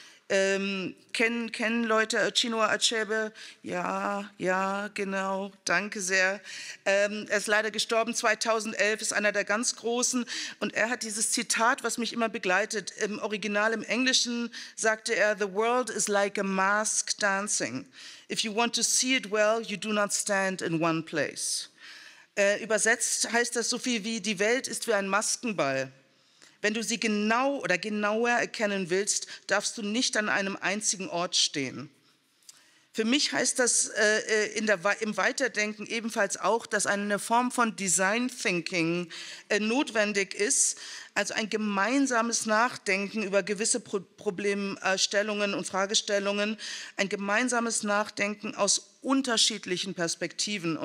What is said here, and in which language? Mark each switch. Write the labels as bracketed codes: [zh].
[de] Kennen Leute Chinua Achebe? Ja, genau, danke sehr. Er ist leider gestorben 2011, ist einer der ganz Großen. Und er hat dieses Zitat, was mich immer begleitet. Im Original, im Englischen, sagte er, [en] "The world is like a mask dancing. If you want to see it well, you do not stand in one place." [de] Übersetzt heißt das so viel wie, die Welt ist wie ein Maskenball. Wenn du sie genau oder genauer erkennen willst, darfst du nicht an einem einzigen Ort stehen. Für mich heißt das im Weiterdenken ebenfalls auch, dass eine Form von Design Thinking notwendig ist, also ein gemeinsames Nachdenken über gewisse Problemstellungen und Fragestellungen, ein gemeinsames Nachdenken aus unterschiedlichen Perspektiven.